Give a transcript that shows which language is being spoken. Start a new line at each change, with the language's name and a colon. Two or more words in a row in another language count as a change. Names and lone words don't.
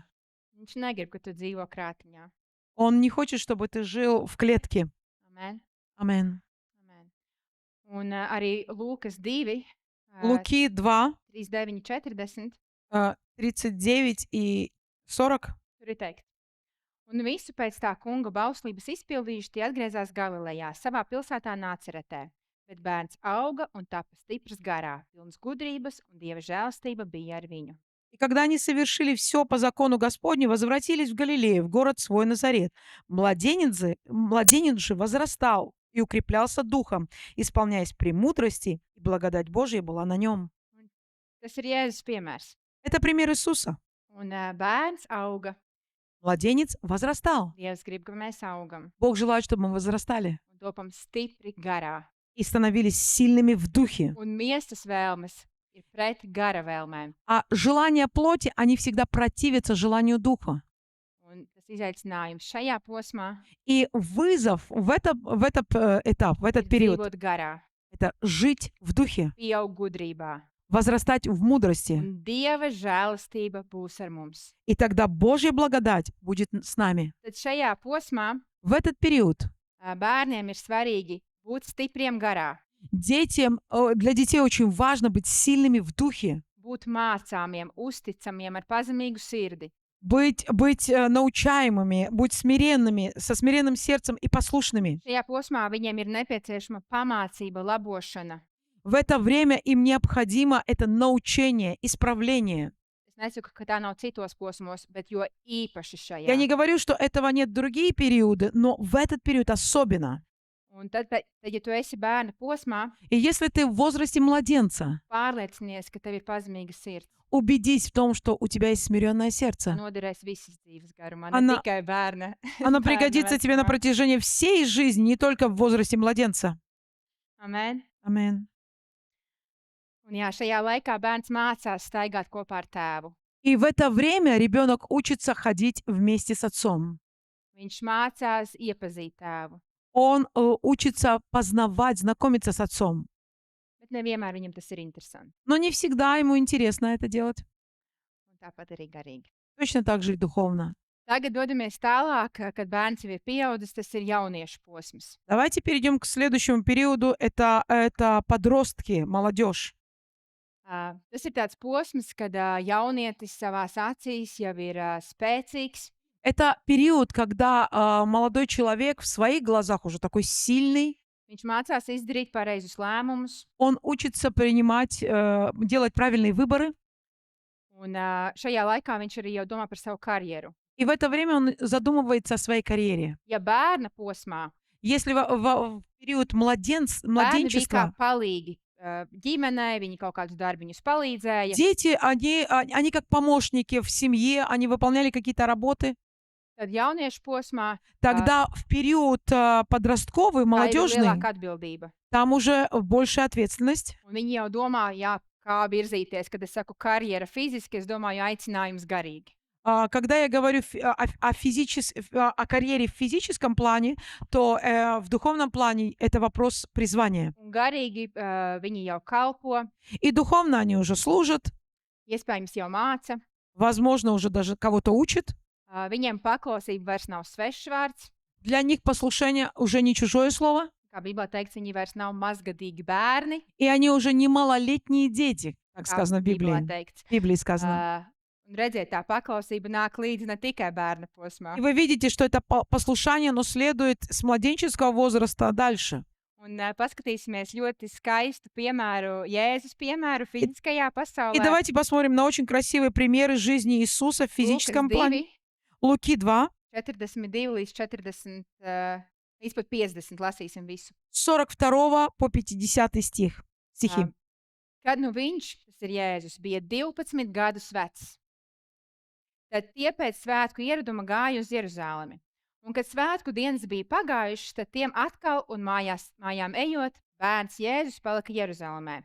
Latvian: Viņš negrib, ka tu dzīvo krātiņā.
Russian: Он не хочет, чтобы ты жил в клетке.
Latvian: Amen. Amen. Amen. Un arī Lūkas 2,
Russian: Луки 2, 39, 40, 39 и 40.
Latvian: tur ir teikt. Un visu pēc tā kunga bauslības izpildījuši, tie atgriezās Galilejā, savā pilsētā Nāceretē. Bet bērns auga un tapa stiprs garā, pilns gudrības, un Dieva žēlastība bija ar viņu.
Russian: И когда они совершили все по закону Господню, возвратились в Галилею, в город свой Назарет. Младенец же возрастал и укреплялся духом, исполняясь премудрости, и благодать Божья была на нем.
Latvian: Tas ir Jēzus piemērs.
Russian: Это пример Иисуса.
Latvian: Un bērns auga.
Russian: Mладенец возрастал.
Latvian: Dievs grib, ka mēs augam
Russian: Бог желает, чтобы мы возрастали
Latvian: un topam stipri garā.
Russian: и становились сильными в духе.
Latvian: Un miestas vēlmes ir pret gara vēlmēm.
Russian: А желания плоти, они всегда противятся желанию духа.
Latvian: Un tas izaicinājums šajā posmā
Russian: И вызов в этот этап, в
Latvian: ir
Russian: этот период,
Latvian: dzīvot garā,
Russian: это жить в духе,
Latvian: pieaug gudrībā.
Russian: возрастать в мудрости.
Latvian: Un Dieva žēlastība būs ar mums.
Russian: И тогда Божья благодать будет с нами.
Latvian: Tad šajā posmā
Russian: В этот период
Latvian: bērniem ir svarīgi būt stipriem garā,
Russian: для детей очень важно быть сильными в духе,
Latvian: būt mācāmiem, uzticamiem ar pazemīgu sirdi.
Russian: быть научаемыми, быть смиренными, со смиренным сердцем и послушными.
Latvian: Šajā posmā viņiem ir nepieciešama pamācība, labošana.
Russian: В это время им необходимо это научение, исправление.
Latvian: Es nesaku, ka tā nav citos posmos, bet jo īpaši
Russian: Я не
Latvian: šajā.
Russian: говорю, что этого нет в другие периоды, но в этот период особенно.
Latvian: Un tad, ja tu esi bērna posmā,
Russian: И если ты в возрасте младенца,
Latvian: pārliecinies, ka tev ir pazemīga sirds.
Russian: убедись в том, что у тебя есть смиренное сердце.
Latvian: Noderēs visas dzīves garumā,
Russian: Она-
Latvian: ne tikai bērna.
Russian: Оно
Latvian: bērna
Russian: пригодится тебе на
Latvian: vecumā.
Russian: протяжении всей жизни, не только в возрасте младенца.
Latvian: Amen.
Russian: Аминь.
Latvian: Un jā, šajā laikā bērns mācās staigāt kopā ar tēvu.
Russian: И в это время ребенок учится ходить вместе с отцом.
Latvian: Viņš mācās iepazīt tēvu,
Russian: Он учится познавать, знакомиться с отцом.
Latvian: bet nevienmēr viņam tas ir interesanti.
Russian: Но не всегда ему интересно это делать.
Latvian: Un tāpat arī garīgi.
Russian: Точно так же и духовно.
Latvian: Tagad dodamies tālāk, kad bērns jau ir pieaudzis, tas ir jauniešu posms.
Russian: Давайте перейдем к следующему периоду. Это подростки, молодежь.
Latvian: Tas ir tāds posms, kad jaunietis savās acīs jau ir spēcīgs,
Russian: Это период, когда молодой человек в своих глазах уже такой сильный.
Latvian: viņš mācās izdarīt pareizus lēmumus,
Russian: Он учится принимать, делать правильные выборы.
Latvian: un šajā laikā viņš arī jau domā par savu karjeru.
Russian: И в это время он задумывается о своей карьере.
Latvian: Ja bērna posmā
Russian: Если в период
Latvian: bērni bija kā
Russian: младенчества
Latvian: palīgi ģimenei, viņi kaut kādus darbiņus palīdzēja.
Russian: дети, они как помощники в семье, они выполняли какие-то работы.
Latvian: Tad jauniešu posmā
Russian: Тогда в период подростковый,
Latvian: tā jau ir
Russian: молодежный,
Latvian: lielāka atbildība.
Russian: там уже большая ответственность.
Latvian: Un viņi jau domā, jā, kā virzīties, kad es saku karjera fiziski, es domāju aicinājums garīgi.
Russian: Когда я говорю о карьере в физическом плане, то в духовном плане это вопрос призвания.
Latvian: Un garīgi viņi jau kalpo,
Russian: И духовно они уже служат,
Latvian: iespējams jau māca.
Russian: возможно, уже даже кого-то учат.
Latvian: Viņiem paklausība vairs nav svešvārds.
Russian: Для них послушание уже не чужое слово,
Latvian: Kā Bībelē teikts, viņi vairs nav mazgadīgi bērni.
Russian: и они уже не малолетние дети, так
Latvian: Kā
Russian: сказано в
Latvian: Bībelē
Russian: Библии.
Latvian: teikts.
Russian: В Библии сказано.
Latvian: Un redziet, tā paklausība nāk līdzi ne tikai bērna posmā.
Russian: И вы видите, что это послушание, оно следует с младенческого возраста дальше.
Latvian: Un paskatīsimies ļoti skaistu piemēru, Jēzus piemēru fiziskajā
Russian: И
Latvian: pasaulē.
Russian: давайте посмотрим на очень красивые примеры жизни Иисуса в
Latvian: Lūkas
Russian: физическом плане. 2, Луки 2,
Latvian: 42 līdz 40, līdz pat 50 lasīsim visu.
Russian: 42 по 50 стихи.
Latvian: Kad nu viņš, tas ir Jēzus, bija 12 gadus vecs, tad tie pēc svētku ieraduma gāja uz Jeruzalemi. Un, kad svētku dienas bija pagājušas, tad tiem atkal un mājām ejot, bērns Jēzus palika Jeruzalemē.